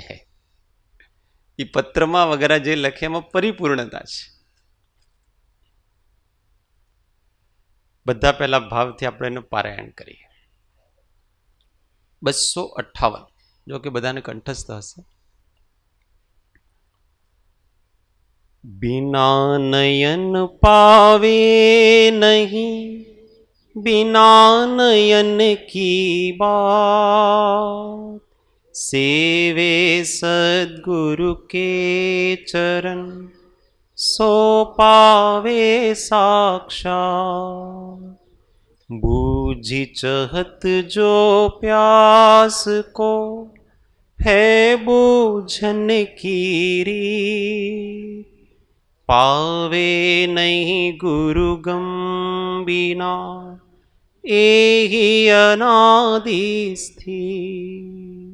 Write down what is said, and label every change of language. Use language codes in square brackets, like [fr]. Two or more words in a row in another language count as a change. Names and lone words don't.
[gu] એ પત્રમાં વગેરે જે લખે એમાં પરિપૂર્ણતા છે. બધા પહેલા ભાવથી આપણે એનું પારાયણ કરીએ. 258. જો કે બધાને કંઠસ્થ હશે. [hi] बिना नयन पावे नहीं, बिना नयन की बात, सेवे सद्गुरु के चरण, सो पावे साक्षात. बूझी चहत जो प्यास को, है बूझन की रीत. पावे नहीं गुरु गम बिना, एहि अनादि स्थिर.